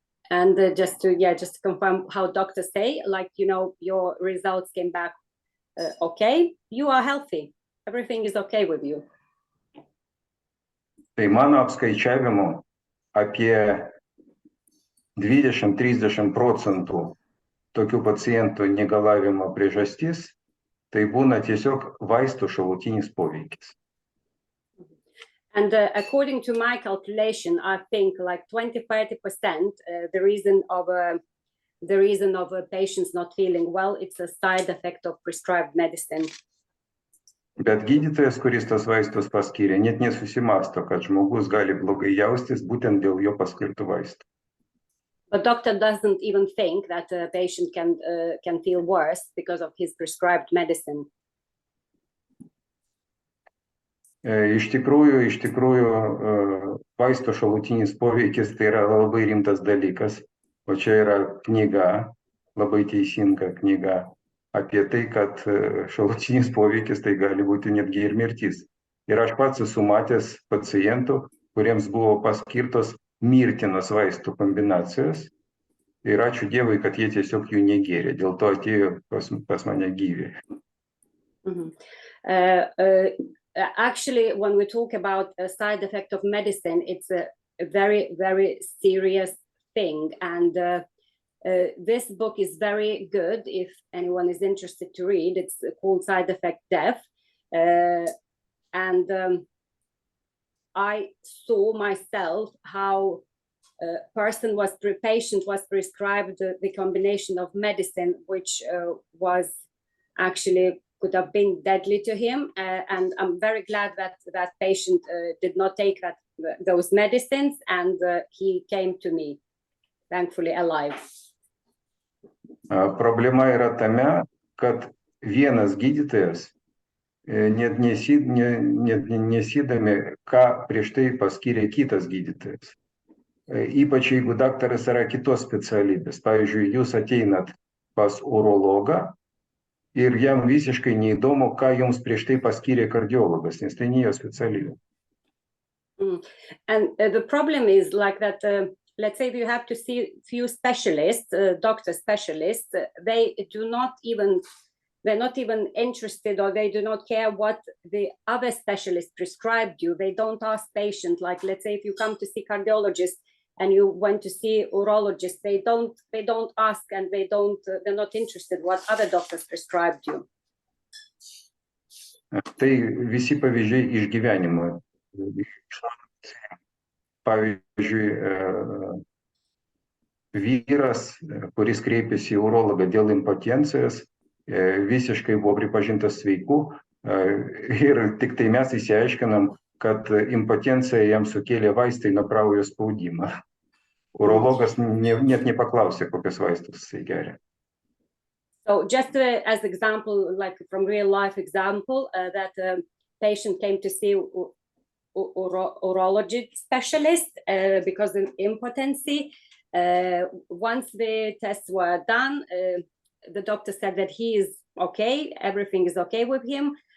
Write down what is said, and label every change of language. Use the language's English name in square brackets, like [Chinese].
[English] And just to confirm how doctors say, like, you know, your results came back okay, you are healthy, everything is okay with you. [Lithuanian] Tai mano apskaičiavimu apie 20–30% tokių pacientų negalavimo priežastis, tai būna tiesiog vaistų šalutinis poveikis. [English] And according to my calculation, I think like 20–30%, the reason of patients not feeling well, it's a side effect of prescribed medicine. [Lithuanian] Bet gydytojas, kuris tos vaistus paskyrė, net nesusimasto, kad žmogus gali blogai jaustis būtent dėl jo paskirtų vaistų. [English] But doctor doesn't even think that a patient can feel worse because of his prescribed medicine. [Lithuanian] Iš tikrųjų, vaisto šalutinis poveikis tai yra labai rimtas dalykas, o čia yra knyga, labai teisinga knyga apie tai, kad šalutinis poveikis tai gali būti netgi ir mirtis. Ir aš pats esu matęs pacientų, kuriems buvo paskirtos mirtinos vaistų kombinacijos ir ačiū Dievui, kad jie tiesiog jų negėrė, dėl to atėjo pas mane gyvi. [English] Actually, when we talk about a side effect of medicine, it's a very, very serious thing. And this book is very good if anyone is interested to read. It's called Side Effect Death. And I saw myself how patient was prescribed the combination of medicine, which was actually could have been deadly to him, and I'm very glad that that patient did not take those medicines, and he came to me, thankfully alive. [Lithuanian] Problema yra tame, kad vienas gydytojas net nesydami, ką prieš tai paskyrė kitas gydytojas. Ypač jeigu daktaras yra kitos specialybės. Pavyzdžiui, jūs ateinat pas urologą, ir jam visiškai neįdomu, ką jums prieš tai paskyrė kardiologas, nes tai ne jo specialybė. [English] And the problem is like that, let's say you have to see few specialists, doctor specialists, they're not even interested, or they do not care what the other specialists prescribed you. They don't ask patients, like let's say if you come to see cardiologist, and you went to see urologist, they don't ask, and they're not interested what other doctors prescribed you. [Lithuanian] Tai visi pavyzdžiai iš gyvenimo. Pavyzdžiui, vyras, kuris kreipėsi į urologą dėl impotencijos, visiškai buvo pripažintas sveiku, ir tik tai mes išsiaiškinam, kad impotencija jam sukėlė vaistai nuo kraujo spaudimą. Urologas net nepaklausė, kokius vaistus jisai geria. [English] So just as example, like from real life example, that patient came to see urology specialist because of impotency. Once the tests were done, the doctor said that he is okay, everything is okay with him.